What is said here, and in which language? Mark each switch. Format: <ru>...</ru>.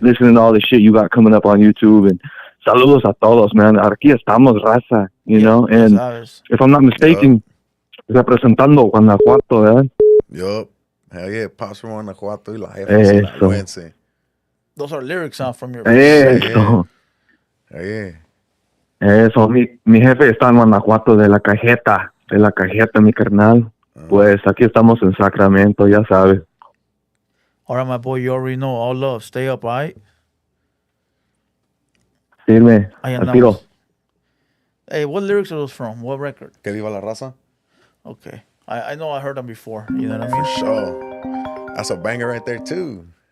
<en>Listening to all the shit you got coming up on YouTube. And</en> <es>saludos a todos,</es> <en>man.</en> <es>Aquí estamos, raza.</es> <en>You know? And if I'm not mistaken,</en> <es>representando Guanajuato, ¿verdad?</es> <en>Yup. Hell yeah. Pops from Guanajuato</en> <es>y la jefa sinaloense.</es> <en>Those are lyrics from your...</en> <es>Eso.</es> <en>Yeah.</en> <es>Eso, mi jefe está en Guanajuato de la cajeta, mi carnal. Pues aquí estamos en Sacramento, ya sabes.</es> <en>All right, my boy, you already know. All love. Stay up, all right?</en> <es>Sirve. Al tiro.</es> <en>Hey, what lyrics are those from? What record?</en> <es>Que viva la raza.</es> <en>Okay. I know I heard them before. You know what I mean? For sure. That's a banger right there, too.</en>